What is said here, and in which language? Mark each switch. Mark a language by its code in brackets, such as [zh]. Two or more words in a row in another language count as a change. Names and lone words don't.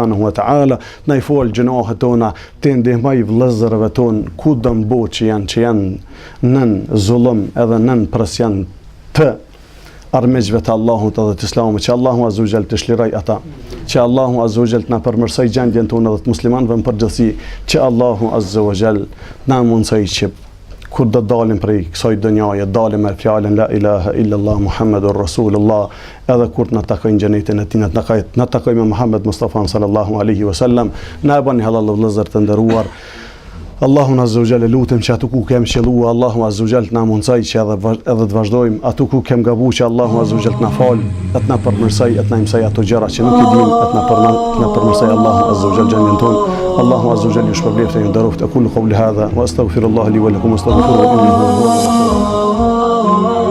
[ar] وتعالى, [sq] na i fol gjunohet tona, të ndihmoj vëllezërve tonë kudo në botë që janë nën zullum edhe nën presion të armiqve të Allahut edhe të Islamit, që [ar] الله عز وجل [sq] të shliroj ata, që [ar] الله عز وجل [sq] të na përmirësoj gjendjen tonë dhe të muslimanëve në përgjithësi, që [ar] الله عز وجل [sq] na mundsoj që kur do dalim prej kësaj dënjaje, dalim me fjalën [ar] لا إله إلا الله محمد رسول الله, [sq] edhe kur na takojnë xhenetin e tij, na takojnë me Muhammed Mustafa [ar] صلى الله عليه وسلم, [sq] na bani halal vëllezër të nderuar. Allahun [ar] عز وجل [sq] lutem që ato ku kem qelluar, [ar] الله عز وجل [sq] të na mundsoj që edhe të vazhdojmë, ato ku kem gabuar që [ar] الله عز وجل [sq] të na fal, të na përmirësoj, të na mësoj ato gjëra që nuk i dimë, të na përmirësoj [ar] الله عز وجل [sq] gjendjen tonë. [ar] الله عز وجل [sq] ju shpërblet e ju nderoft. [ar] أقول قولي هذا وأستغفر الله لي ولكم أستغفره إنه هو الغفور.